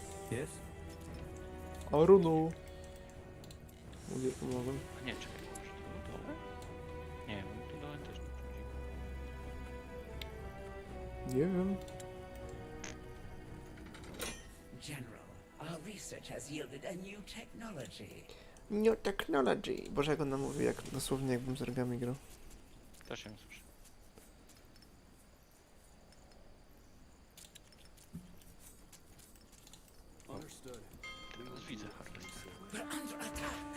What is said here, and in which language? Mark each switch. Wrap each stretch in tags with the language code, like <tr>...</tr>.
<en>Yes?</en> <pl>Arunu! Mówię, pomogłem. Nie, czekaj, może tu dole? Nie, tu dole też nie wchodzi. Nie wiem.</pl> <en>General, our research has yielded a new technology. New technology.</en> <pl>Boże, jak on nam mówi, jak dosłownie jakbym z rogami grał. Też ją słyszę. Teraz widzę harwestera.</pl>